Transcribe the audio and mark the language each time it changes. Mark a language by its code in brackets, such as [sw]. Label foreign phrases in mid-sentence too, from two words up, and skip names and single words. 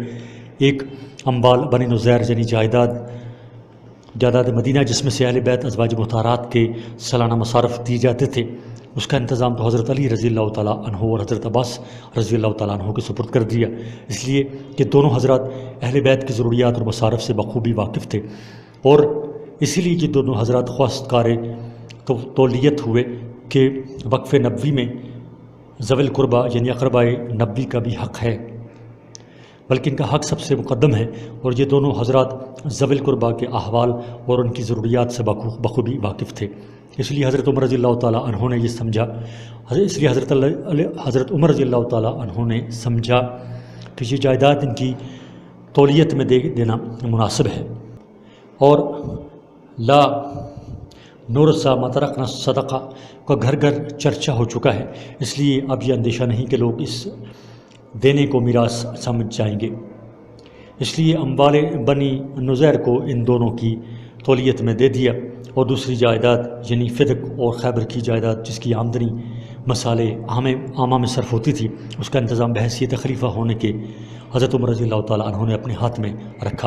[ur] ایک اموال بنی نذیر یعنی جائیداد مدینہ جس میں سے اہل بیت ازواج مطہرات کے سالانہ مصارف دیے جاتے تھے، اس کا انتظام تو حضرت علی [ar] رضی اللہ تعالیٰ عنہ [ur] اور حضرت عباس [ar] رضی اللہ تعالیٰ عنہ [ur] کے سپرد کر دیا، اس لیے کہ دونوں حضرات اہل بیت کی ضروریات اور مصارف سے بخوبی واقف تھے، اور اسی لیے یہ دونوں حضرات خواست کار تولیت ہوئے کہ وقف نبوی میں ذوی القربہ یعنی اقربائے نبوی کا بھی حق ہے، بلکہ ان کا حق سب سے مقدم ہے، اور یہ دونوں حضرات ذوی القربہ کے احوال اور ان کی ضروریات سے بخوبی واقف تھے۔ اس لیے حضرت عمر [ar] رضی اللہ تعالیٰ عنہ [ur] نے یہ سمجھا حضرت عمر [ar] رضی اللہ تعالیٰ عنہ [ur] نے سمجھا کہ یہ جائیداد ان کی تولیت میں دینا مناسب ہے، اور [ar] لا نورثا ما ترکنا صدقہ [ur] کا گھر گھر چرچا ہو چکا ہے، اس لیے اب یہ اندیشہ نہیں کہ لوگ اس دینے کو میراث سمجھ جائیں گے، اس لیے اموال بنی نذیر کو ان دونوں کی تولیت میں دے دیا، اور دوسری جائیداد یعنی فدق اور خیبر کی جائیداد جس کی آمدنی مسالے عامہ میں صرف ہوتی تھی، اس کا انتظام بحیثیت خلیفہ ہونے کے حضرت عمر [ar] رضی اللہ تعالیٰ عنہ [ur] نے اپنے ہاتھ میں رکھا۔